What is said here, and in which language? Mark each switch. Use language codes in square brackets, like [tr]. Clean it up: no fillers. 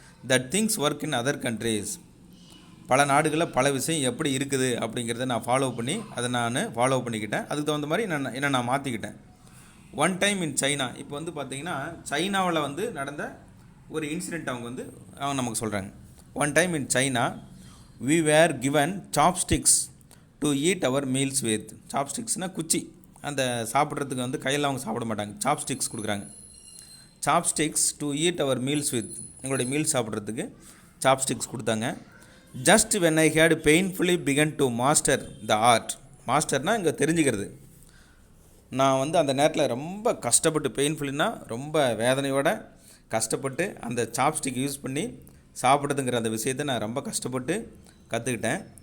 [en] that things work in other countries, [ta] பல நாடுகளில் பல விஷயம் எப்படி இருக்குது அப்படிங்கிறத நான் ஃபாலோ பண்ணிக்கிட்டேன். அதுக்கு தகுந்த மாதிரி நான் மாற்றிக்கிட்டேன். [en] one time in China, [ta] இப்போ பார்த்தீங்கன்னா சைனாவில் நடந்த ஒரு இன்சிடெண்ட் அவங்க நமக்கு சொல்கிறாங்க. [en] One time in China we were given chopsticks to eat our meals with. [ta] சாப்ஸ்டிக்ஸ்னால் குச்சி, அந்த சாப்பிட்றதுக்கு கையில் அவங்க சாப்பிட மாட்டாங்க, சாப்ஸ்டிக்ஸ் கொடுக்குறாங்க. [en] chopsticks to eat our meals with, [ta] எங்களுடைய மீல்ஸ் சாப்பிட்றதுக்கு சாப்ஸ்டிக்ஸ் கொடுத்தாங்க. [en] Just when I had painfully began to master the art. [ta] மாஸ்டர்னால் இங்கே தெரிஞ்சுக்கிறது. நான் அந்த நேரத்தில் ரொம்ப கஷ்டப்பட்டு, பெயின்ஃபுல்லினா ரொம்ப வேதனையோட கஷ்டப்பட்டு அந்த சாப்ஸ்டிக் யூஸ் பண்ணி சாப்பிட்றதுங்கிற அந்த விஷயத்தை நான் ரொம்ப கஷ்டப்பட்டு கற்றுக்கிட்டேன்.